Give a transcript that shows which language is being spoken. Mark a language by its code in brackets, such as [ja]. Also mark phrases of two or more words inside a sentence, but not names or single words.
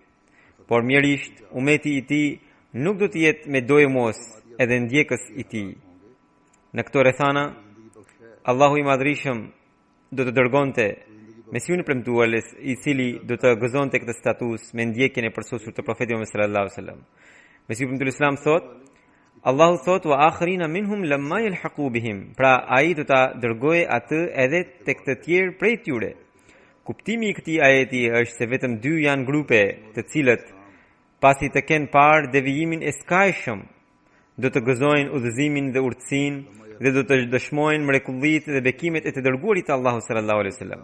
[sq] Por mjerisht umeti i tij nuk do të jetë me dojë mos edhe ndjekës i tij. Në këto rrethana Allahu i Madhrishëm do të dërgonte Mesiun e premtuar, i cili do të gëzonte këtë status me ndjekjen e përsosur të profetit Muhammed [ar] صلى الله عليه وسلم. [sq] Mesiu i premtuar Islam thot, Allahu thot [ar] وآخرين منهم لما يلحقوا بهم. [sq] Pra ai do ta dërgojë atë edhe tek të tjerë prej tyre. Kuptimi i këtij ajeti është se vetëm dy janë grupe, të cilët pasi të kenë parë devijimin e skajshëm, do të gëzojnë udhëzimin dhe urtësinë dhe do të dëshmojnë mrekullitë dhe bekimet e të dërguarit të Allahu [ar] صلى الله عليه وسلم.